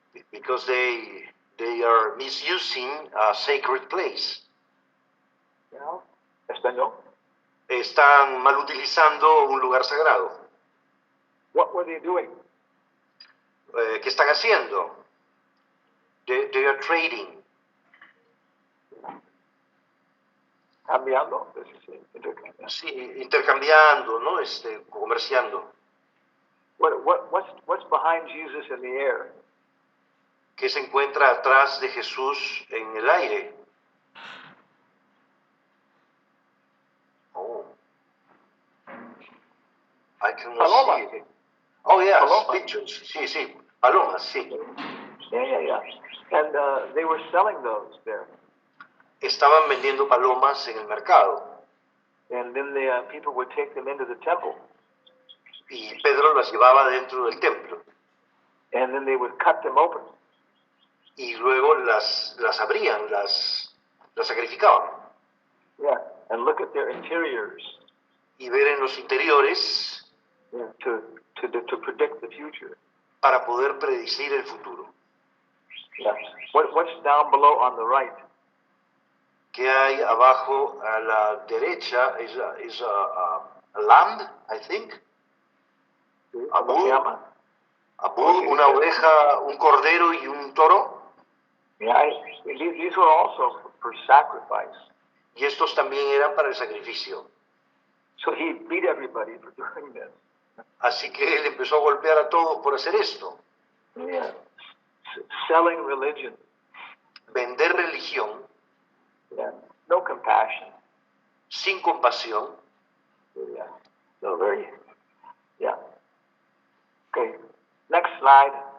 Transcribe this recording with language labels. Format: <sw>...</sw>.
<en>Because they are misusing a sacred place. Yeah. Español.</en> <es>Están mal utilizando un lugar sagrado.</es> <en>What were they doing?</en> <es>¿Qué están haciendo?</es> <en>They are trading.</en> <es>Cambiando. Sí, intercambiando, ¿no? Comerciando.</es> <en>What's behind Jesus in the air?</en> <es>¿Qué se encuentra atrás de Jesús en el aire?</es> <en>Oh. I cannot</en> <es>Palomas.</es> <en>see it. Oh, yes,</en> <es>Palomas. pictures. Sí, sí, palomas, sí.</es> <en>Yeah. And they were selling those there.</en> <es>Estaban vendiendo palomas en el mercado.</es> <en>And then the people would take them into the temple.</en> <es>Y Pedro las llevaba dentro del templo.</es> <en>And then they would cut them open.</en> <es>Y luego las abrían, las sacrificaban.</es> <en>Yeah. And look at their interiors.</en> <es>Y ver en los interiores</es> <en>Yeah. To predict the future.</en> <es>para poder predecir el futuro.</es> <en>Yeah. What's down below on the right?</en> <es>¿Qué hay abajo a la derecha?</es> <en>Is a lamb, I think. A</en> <es>¿Cómo se</es> <en>bull,</en> <es>llama? a bull, una oveja, un cordero y un toro.</es> <en>Yeah. These were also for sacrifice.</en> <es>Y estos también eran para el sacrificio.</es> <en>So he beat everybody for doing this.</en> <es>Así que él empezó a golpear a todos por hacer esto.</es> <en>Yeah. Selling religion.</en> <es>Vender religión</es> <en>Yeah. No compassion.</en> <es>sin compasión.</es> <en>Yeah. No, very. Yeah. Okay. Next slide.</en>